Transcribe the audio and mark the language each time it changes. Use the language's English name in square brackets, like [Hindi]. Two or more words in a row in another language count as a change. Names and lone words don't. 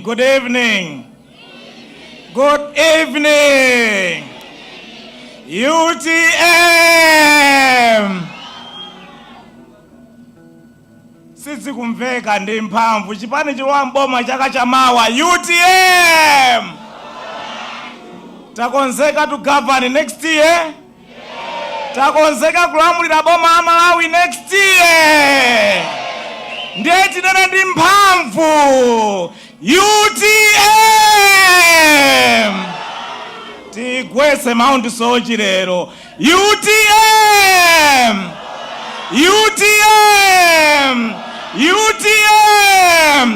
[English] Good evening. Good evening. UTM. [Nyanja] Sisi kumveka ndi mphamvu chipani chiwamboma chaka chamawa UTM. [English] Takonzeka to govern next year. [Nyanja] Takonzeka kulamulira boma amalawi [English] next year. [Nyanja] Ndeti nana ndi mphamvu UTM. Tigwese Mount Sochi lero UTM. UTM. UTM.